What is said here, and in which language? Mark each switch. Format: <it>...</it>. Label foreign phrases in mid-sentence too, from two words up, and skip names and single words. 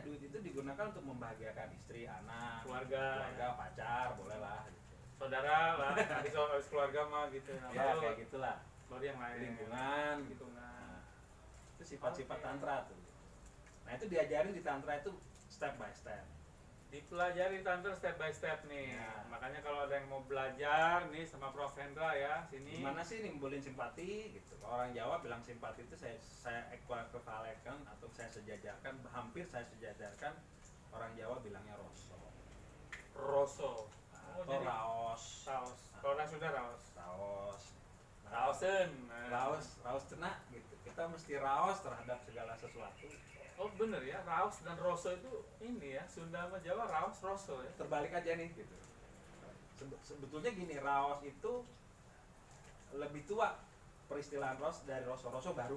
<id>Duit itu digunakan untuk membahagiakan istri, anak, Keluarga, ya. pacar, boleh lah. Gitu. Saudara lah, habis keluarga mah gitu. Nah, Ya baru- kayak gitulah. baru yang lain. Lingkungan, gitu. Lingkungan. Nah, itu sifat-sifat Oke. tantra tuh. Nah itu diajarin di tantra itu</id> <en>step by step.</en> <id>Dipelajari tantra</id> <en>step by step</en> <id>nih. Ya. Makanya kalau ada yang mau belajar nih sama Prof Hendra ya, sini. Gimana sih nimbulin simpati gitu. Kalau orang Jawa bilang simpati itu saya equivalentkan atau saya sejajarkan, hampir saya sejajarkan. Orang Jawa bilangnya roso Roso. Oh, atau jadi raos. Raos. Kalau orang Sunda raos. Raos. Raosen. Raos cenak gitu. Kita mesti raos terhadap segala sesuatu. Oh bener ya, raos dan roso itu ini ya, Sunda sama Jawa raos roso ya. Terbalik aja nih gitu. Sebetulnya gini, raos itu lebih tua peristilahan raos dari roso baru.</id>